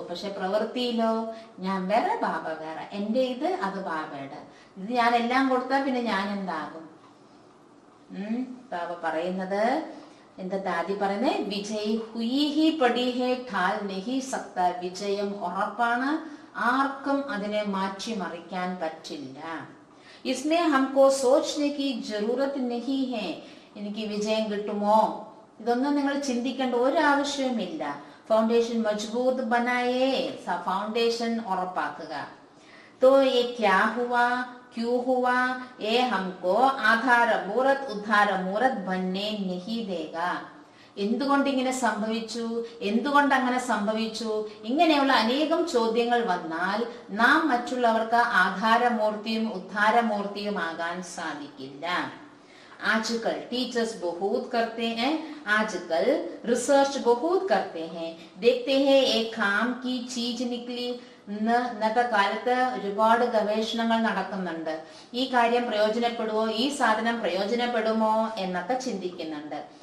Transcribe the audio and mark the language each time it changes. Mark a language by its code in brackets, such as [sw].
[ml] പക്ഷെ പ്രവൃത്തിയിലോ ഞാൻ വേറെ, ബാബ വേറെ. എന്റെ ഇത് അത് ബാബയുടെ ഇത്. ഞാൻ എല്ലാം കൊടുത്താൽ പിന്നെ ഞാൻ എന്താകും? ബാബ പറയുന്നത് എന്താ? ദാദി പറയുന്നത് [hi] വിജയ് ഹുയി ഹി പടി ഹേ ഠാൽ നഹി സക്ത. [ml] വിജയം ഉറപ്പാണ്, ആർക്കും അതിനെ മാറ്റിമറിക്കാൻ പറ്റില്ല. [hi] इसमें हमको सोचने की जरूरत नहीं है. [ml] എനിക്ക് വിജയം കിട്ടുമോ ഇതൊന്നും നിങ്ങൾ ചിന്തിക്കേണ്ട ഒരു ആവശ്യവുമില്ല. [hi] ഫൗണ്ടേഷൻ മജബൂത് ബനായേ, [ml] ഫൗണ്ടേഷൻ ഉറപ്പാക്കുക. [hi] तो ये क्या हुआ, क्यों हुआ, ये हमको आधार मूर्त उद्धार मूर्त बनने नहीं देगा. [ml] എന്തുകൊണ്ട് ഇങ്ങനെ സംഭവിച്ചു, എന്തുകൊണ്ട് അങ്ങനെ സംഭവിച്ചു, ഇങ്ങനെയുള്ള അനേകം ചോദ്യങ്ങൾ വന്നാൽ നാം മറ്റുള്ളവർക്ക് ആധാരമൂർത്തിയും ഉദ്ധാരമൂർത്തിയും ആകാൻ സാധിക്കില്ല. [hi] आजकल टीचर्स बहुत करते हैं, आजकल रिसर्च बहुत करते हैं, देखते हैं एक काम की चीज निकली. [ml] ഇന്നത്തെ കാലത്ത് ഒരുപാട് ഗവേഷണങ്ങൾ നടക്കുന്നുണ്ട്. ഈ കാര്യം പ്രയോജനപ്പെടുമോ, ഈ സാധനം പ്രയോജനപ്പെടുമോ എന്നൊക്കെ ചിന്തിക്കുന്നുണ്ട്.